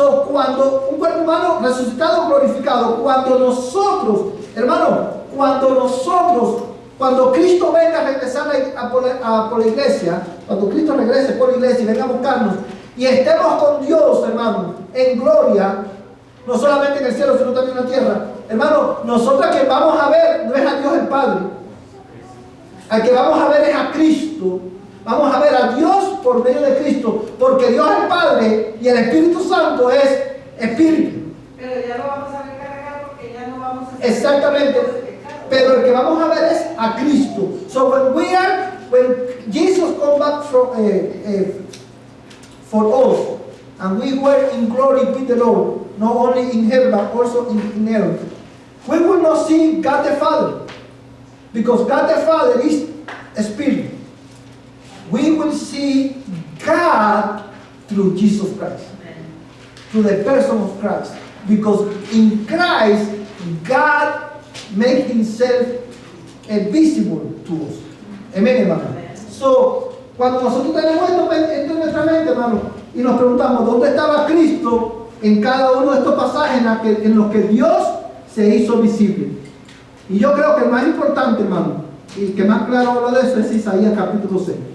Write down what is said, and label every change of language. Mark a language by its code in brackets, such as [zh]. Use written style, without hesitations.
[es] Cuando un cuerpo humano resucitado, glorificado, cuando nosotros, hermano, cuando Cristo venga a regresar por la iglesia, cuando Cristo regrese por la iglesia y venga a buscarnos, y estemos con Dios, hermano, en gloria, no solamente en el cielo, sino también en la tierra, hermano, nosotros que vamos a ver no es a Dios el Padre, al que vamos a ver es a Cristo. Vamos a ver a Dios por medio de Cristo, porque Dios es Padre y el Espíritu Santo es Espíritu. Pero ya lo vamos a ver cara a cara porque ya no vamos a hacer Exactamente. Pero el que vamos a ver es a Cristo. [en] So when Jesus come back for us, and we were in glory with the Lord, not only in heaven but also in earth, we will not see God the Father, because God the Father is a Spirit. We will see God through Jesus Christ, through the person of Christ, because in Christ God made Himself visible to us. [es] Amen, hermano. So, cuando nosotros tenemos esto en nuestra mente, hermano, y nos preguntamos dónde estaba Cristo en cada uno de estos pasajes en los que Dios se hizo visible. Y yo creo que el más importante, hermano, y que más claro habla de eso, es Isaías capítulo 6.